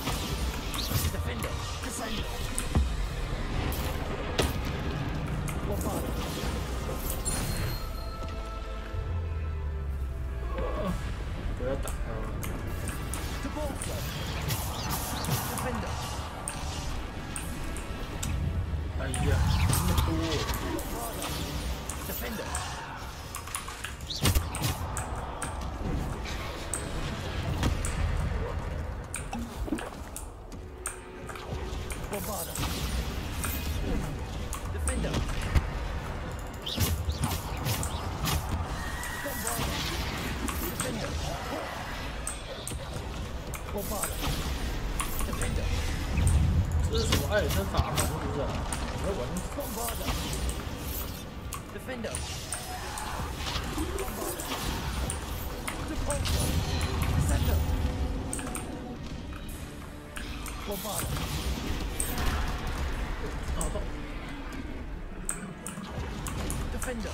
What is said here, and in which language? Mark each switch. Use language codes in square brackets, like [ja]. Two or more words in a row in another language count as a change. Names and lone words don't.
[en] Defender. Descender. Bombarder. Depulsor. Defender. [zh] 哎呀，这么多。 [en] Bombarder. Defender. Bombarder. Defender. Bombarder. Defender. Bombarder. Defender. [zh] 这是什么艾尔登法环是不是？我要玩。 [en] Bombarder. Defender. Bombarder. Depulsor. Descender. Bombarder. Defender.